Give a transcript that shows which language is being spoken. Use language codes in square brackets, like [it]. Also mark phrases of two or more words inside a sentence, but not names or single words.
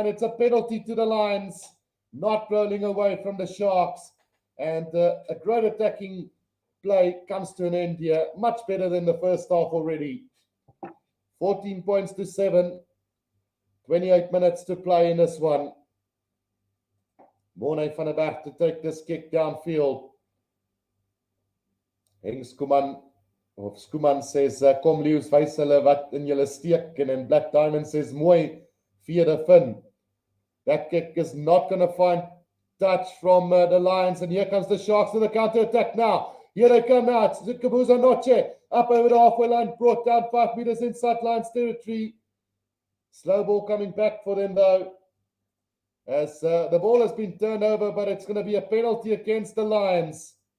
[en] It's a penalty to the Lions. Not rolling away from the Sharks. And a great attacking play comes to an end here. Much better than the first half already. 14 points to 7. 28 minutes to play in this one. Morne van der Berg to take this kick downfield. Hengs Kuman of Skuman says, [af] kom Leeuws, wys hulle wat in julle steek. [en] And then Black Diamond says, [af] mooi, vierde fin. [en] That kick is not going to find touch from the Lions. And here comes the Sharks to the counter-attack now. Here they come now. It's Kabuza Noche up over the halfway line, brought down 5 meters inside Lions territory. Slow ball coming back for them though, as the ball has been turned over, but it's going to be a penalty against the Lions.